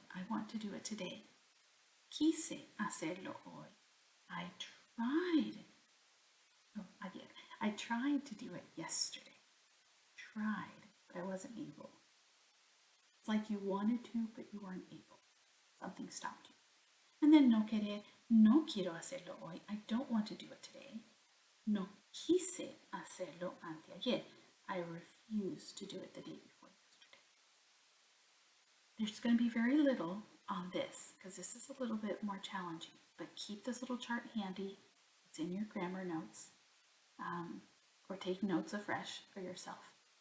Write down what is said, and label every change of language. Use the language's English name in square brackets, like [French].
[English] I want to do it today. [Spanish] Quise hacerlo hoy. [English] I tried. Oh, ayer. I tried to do it yesterday. Tried, but I wasn't able. It's like you wanted to, but you weren't able. Something stopped you. And then [Spanish] no querer, no quiero hacerlo hoy. [English] I don't want to do it today. [Spanish] No quise hacerlo anteayer. [English] I refused to do it the day before yesterday. There's going to be very little on this because this is a little bit more challenging, but keep this little chart handy. It's in your grammar notes, or take notes afresh for yourself.